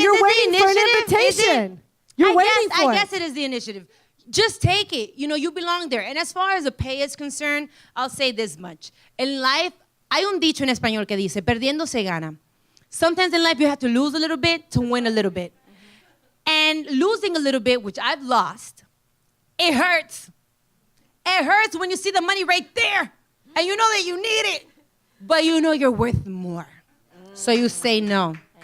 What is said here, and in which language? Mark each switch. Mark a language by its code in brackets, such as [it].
[en] You're waiting for an invitation. I guess it is the initiative. Just take it. You belong there. And as far as the pay is concerned, I'll say this much. In life, [es] hay un dicho en español que dice, perdiendo se gana. [en] Sometimes in life, you have to lose a little bit to win a little bit. And losing a little bit, which I've lost, it hurts. It hurts when you see the money right there. And you know that you need it. But you know you're worth more. So you say no.